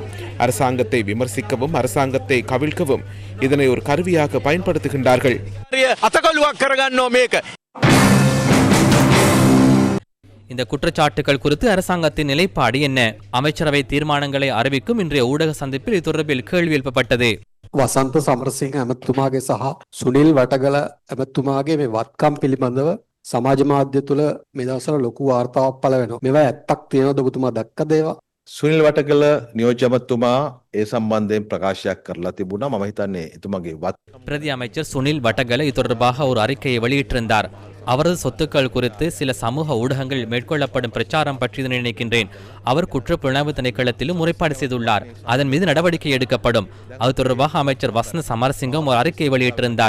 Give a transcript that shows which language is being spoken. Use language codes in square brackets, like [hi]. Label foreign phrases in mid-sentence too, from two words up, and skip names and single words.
[ta] அரசாங்கத்தை விமர்சிக்கவும் அரசாங்கத்தை கவிழ்க்கவும் இதனை ஒரு கருவியாக பயன்படுத்துகின்றார்கள். இந்த குற்றச்சாட்டுகள் குறித்து அரசாங்கத்தின் நிலைப்பாடு என்ன? அமைச்சரவை தீர்மானங்களை அறிவிக்கும் இன்றைய ஊடக சந்திப்பில் இது தொடர்பில் கேள்வி எழுப்பப்பட்டது. [si] වසන්ත සමරසිංහ ඇමතුමාගේ සහ සුනිල් වටගල ඇමතුමාගේ මේ වත්කම් පිළිබඳව සමාජ මාධ්‍ය තුළ මේ දවස්වල ලොකු වාර්තාවක් පළ වෙනවා. මේවා ඇත්තක් තියෙනවද ඔබතුමා දැක්කද ඒවා? සුනිල් වටගල නියෝජ්‍යමතුමා ඒ සම්බන්ධයෙන් ප්‍රකාශයක් කරලා තිබුණා. මම හිතන්නේ එතුමාගේ [ta] பிரதி அமைச்சர் சுனில் வட்டகல இது தொடர்பாக ஒரு அறிக்கையை வெளியிட்டிருந்தார். அவரது சொத்துக்கள் குறித்து சில சமூக ஊடகங்களில் மேற்கொள்ளப்படும் பிரச்சாரம் பற்றி நினைக்கின்றேன். அவர் குற்றப்புலனாய்வு திணைக்களத்திலும் முறைப்பாடு செய்துள்ளார். அதன் மீது நடவடிக்கை எடுக்கப்படும். அது தொடர்பாக அமைச்சர் வசந்த சமரசிங்கம் ஒரு அறிக்கை வெளியிட்டிருந்தார்.